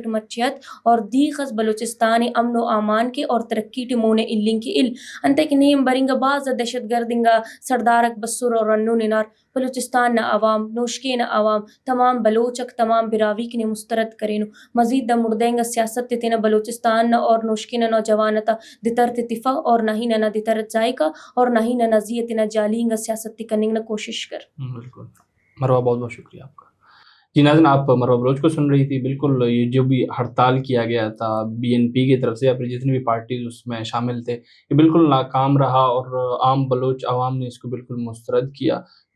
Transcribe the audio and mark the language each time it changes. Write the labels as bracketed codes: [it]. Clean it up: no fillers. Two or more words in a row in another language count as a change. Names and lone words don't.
[brh] مچیت اور دیغس بلوچستان امن و امان کے اور ترقی ٹے مونے النگ کے انتے کہ نیم برنگا باز دہشت گردنگا سردارک بسر اور رنو ننار بلوچستان نہ عوام، نوشکے نہ عوام، تمام بلوچک، تمام براوی کے مسترد کرینو مزید دا مردینگا سیاست تینا بلوچستان نہ اور نوشکے نہ نوجوانتا دتر تفا اور نہ ہی نہ دتر ذائقہ اور نہ ہی نہ نزیت نہ جالینگا سیاست کننگ نہ کوشش کر۔ [ur] بالکل مروہ، بہت بہت شکریہ آپ کا۔ جی ناظرین، آپ مروہ بلوچ کو سن رہی تھی۔ بالکل یہ جو بھی ہڑتال کیا گیا تھا بی این پی کی طرف سے یا پھر جتنی بھی پارٹیز اس میں شامل تھے، یہ بالکل ناکام رہا اور عام بلوچ عوام نے اس کو بالکل مسترد کیا۔